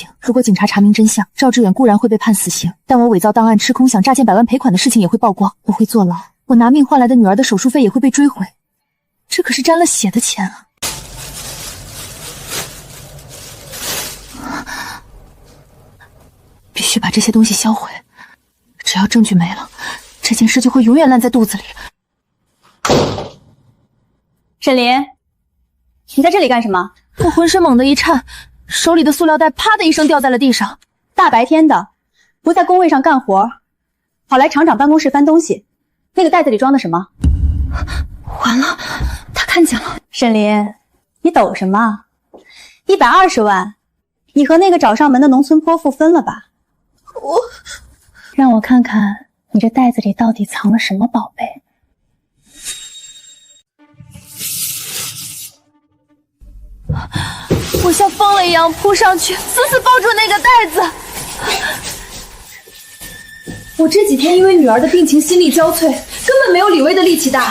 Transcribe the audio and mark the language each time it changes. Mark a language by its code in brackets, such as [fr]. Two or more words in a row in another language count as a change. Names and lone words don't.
[zh] 如果警察查明真相，趙志遠固然會被判死刑，但我偽造檔案、吃空饷、詐騙100萬賠款的事情也會曝光，我會坐牢，我拿命換來的女兒的手術費也會被追回，這可是沾了血的錢啊！必須把這些東西銷毀，只要證據沒了，這件事就會永遠爛在肚子裡。沈林，你在這裡幹什麼？我渾身猛地一顫，手裡的塑料袋啪的一聲掉在了地上。大白天的，不在工位上干活，跑来厂长办公室翻東西。那个袋子裡装的什么？完了，他看见了。沈林，你抖什么？120万，你和那个找上门的农村泼妇分了吧？让我看看你这袋子裡到底藏了什麼寶貝。我像瘋了一樣撲上去，死死抱住那個袋子。我這幾天因為女兒的病情心力交瘁，根本沒有李薇的力氣大。